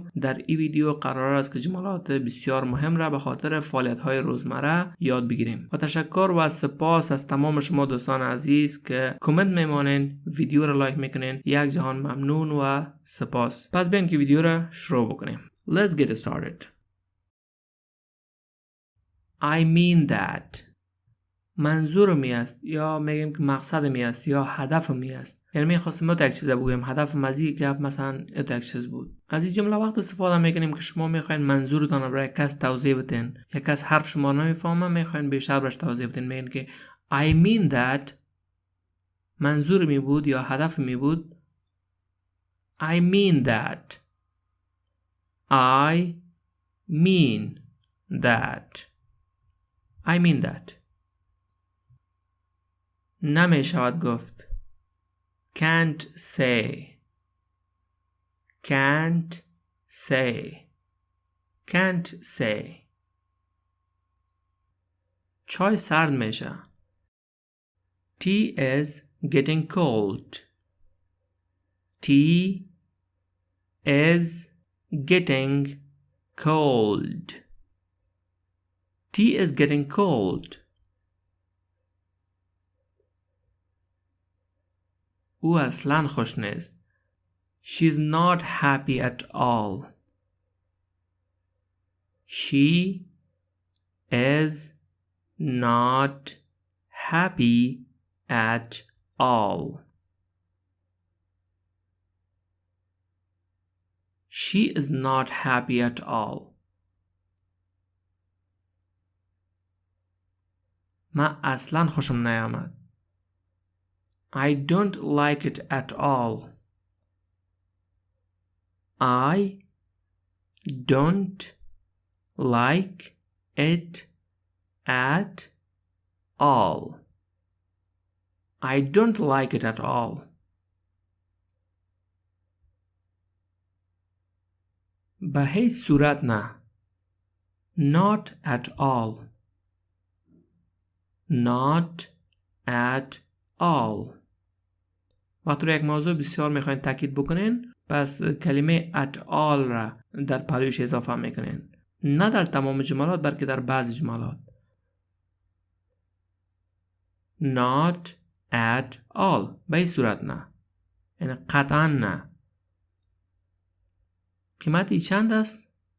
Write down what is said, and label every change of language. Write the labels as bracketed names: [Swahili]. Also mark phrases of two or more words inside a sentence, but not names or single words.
[Persian] در این ویدیو قرار است که جملات بسیار مهم را به خاطر فعالیت های روزمره یاد بگیریم. با تشکر و سپاس از تمام شما دوستان عزیز که کامنت میمانین، ویدیو را لایک میکنین. یک جهان ممنون و سپاس. پس بیاین که ویدیو را شروع بکنیم. [English] Let's get started. I mean that. [Persian] منظور می است یا میگیم که مقصد می است یا هدف می است. یعنی میخواستیم ما یک چیز بگیم، هدف مزی گپ مثلا یک چیز بود. از این جمله وقت استفاده میکنیم که شما میخواین منظورتان را برای کس توضیح بدین. یک کس حرف شما نمیفهمه، میخواین بیشتر برش توضیح بدین. میگین که [English] I mean that [Persian] منظور می بود یا هدف می بود. [English] I mean that. I mean that. I mean that. [Persian] نمی شود گفت. [English] Can't say. Can't say. Can't say. [Persian] چای سرد میشه. [English] Tea is getting cold. Tea is getting cold. Tea is getting cold. [Persian] او اصلاً خوش نیست. [English] She's not happy at all. She is not happy at all. She is not happy at all. [Persian] من اصلاً خوشم نیامد. [English] I don't like it at all. I don't like it at all. I don't like it at all. [Persian] به هیچ صورت نه. [English] Not at all. Not at all. [Persian] وقتی رو یک موضوع بسیار میخواین تاکید بکنین، پس کلمه [English] at all [Persian] را در پلویش اضافه میکنین. نه در تمام جملات بلکه در بعضی جملات. [English] Not at all. [Persian] به این صورت نه. یعنی قطعا نه. قیمتی چند است؟